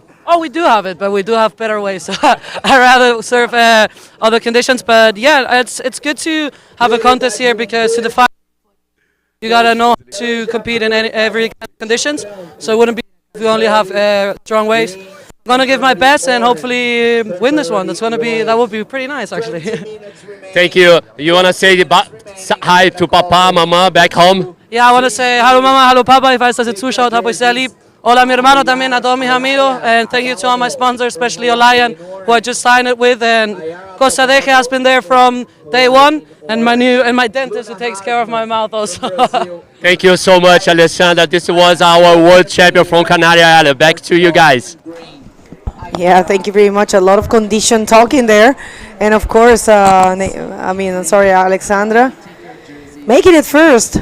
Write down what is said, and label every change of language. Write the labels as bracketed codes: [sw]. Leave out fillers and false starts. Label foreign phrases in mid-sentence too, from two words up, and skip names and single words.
[en] Oh, we do have it, but we do have better ways. So I rather surf other conditions, but yeah, it's good to have a contest here because to define, you gotta know how to compete in every kind of conditions. So it wouldn't be if we only have strong waves. I'm gonna give my best and hopefully win this one. That would be pretty nice, actually. Thank you. You wanna say hi to Papa, Mama back home? Yeah, I wanna say hello, Mama, hello, Papa. [de] Ich weiß, dass ihr zuschaut, hab euch sehr lieb. [es] Hola, mi hermano también, a todos mis amigos, [en] and thank you to all my sponsors, especially Olion, who I just signed it with, and Costa Deje has been there from day one, and my dentist who takes care of my mouth also. Thank you so much, Alessandra. This was our world champion from Canary Island. Back to you guys. Yeah, thank you very much. A lot of condition talking there, and of course, Alexandra, making it first.